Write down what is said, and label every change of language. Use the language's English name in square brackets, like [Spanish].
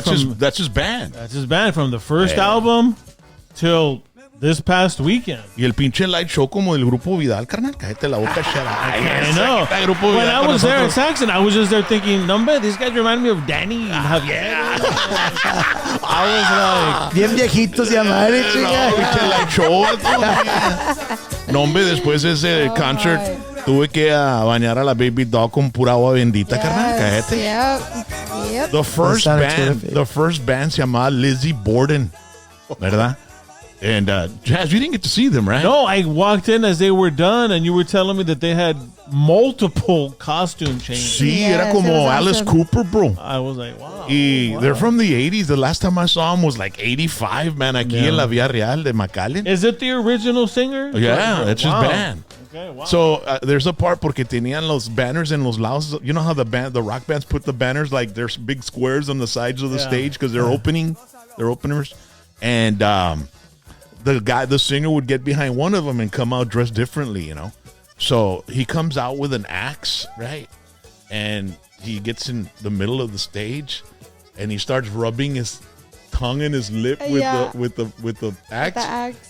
[English] that's his band. That's his band from the first album till this past weekend. [Spanish] Y el pinche light show como del Grupo Vidal, carnal. Cállate la boca, [English] shut up. I know. When I was there in Saxon, I was just there thinking, "Number, these guys remind me of Danny and Javier." I was like, [Spanish] bien viejitos ya madre, chica. Pinche light show. No, hombre, después de ese concert tuve que bañar a la baby doll con pura agua bendita, carnal. Cállate. [English] Yep. The first band [Spanish] se llamaba Lizzie Borden, ¿verdad? [English] And Jazz, you didn't get to see them, right? No, I walked in as they were done, and you were telling me that they had multiple costume changes. [Spanish] Sí, era como Alice Cooper, bro. [English] I was like, wow. They're from the 80s. The last time I saw them was like 85, man, [Spanish] aquí en la Vía Real de McAllen. [English] Is it the original singer? Yeah, that's his band. Okay, wow. So there's a part [Spanish] porque tenían los banners en los lados. [English] You know how the rock bands put the banners like there's big squares on the sides of the stage because they're openers. And the singer would get behind one of them and come out dressed differently, you know. So he comes out with an axe, right? And he gets in the middle of the stage and he starts rubbing his tongue and his lip with the axe.